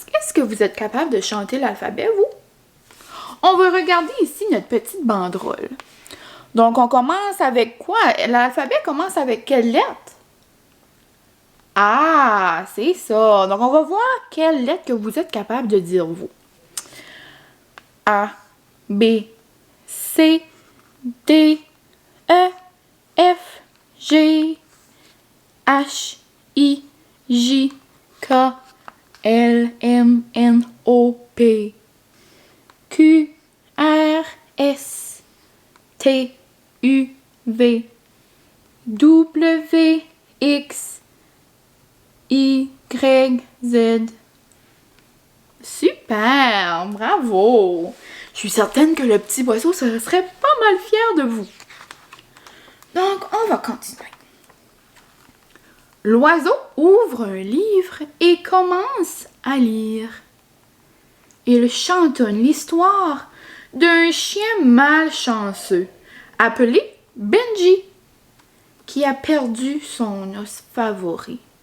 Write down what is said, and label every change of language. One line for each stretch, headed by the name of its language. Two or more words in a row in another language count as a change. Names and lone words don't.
French: Est-ce que vous êtes capable de chanter l'alphabet, vous? On va regarder ici notre petite banderole. Donc on commence avec quoi? L'alphabet commence avec quelle lettre? Ah, c'est ça. Donc on va voir quelle lettre que vous êtes capable de dire, vous. A, B, C, D, E, F, G, H, I, J, K, L, M, N, O, P, Q, R, S, T, U, V, W, X, Y, Z. Super! Bravo! Je suis certaine que le petit oiseau serait pas mal fier de vous. Donc, on va continuer. L'oiseau ouvre un livre et commence à lire. Il chantonne l'histoire d'un chien malchanceux appelé Benji qui a perdu son os favori.